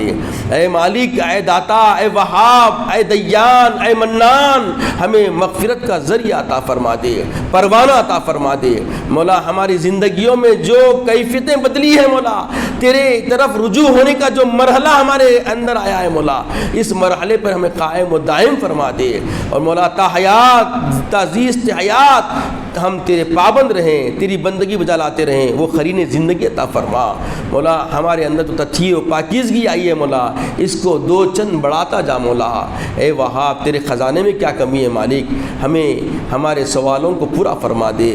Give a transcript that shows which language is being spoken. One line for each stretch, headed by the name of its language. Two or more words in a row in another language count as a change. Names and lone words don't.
Urdu: اے مالک, اے داتا, اے وہاب, اے دیان, اے منان, ہمیں مغفرت کا ذریعہ عطا فرما دے, پروانہ عطا فرما دے. مولا ہماری زندگیوں میں جو کیفیتیں بدلی ہیں مولا, تیرے طرف رجوع ہونے کا جو مرحلہ ہمارے اندر آیا ہے مولا, اس مرحلے پر ہمیں قائم و دائم فرما دے. اور مولا تا حیات, تا زیست حیات ہم تیرے پابند رہیں, تیری بندگی بجا لاتے رہیں, وہ قرین زندگی عطا فرما. مولا ہمارے اندر تو تطہیر و پاکیزگی آئی ہے مولا, اس کو 2 چند بڑھاتا جا مولا. اے وہاب تیرے خزانے میں کیا کمی ہے مالک, ہمیں ہمارے سوالوں کو پورا فرما دے.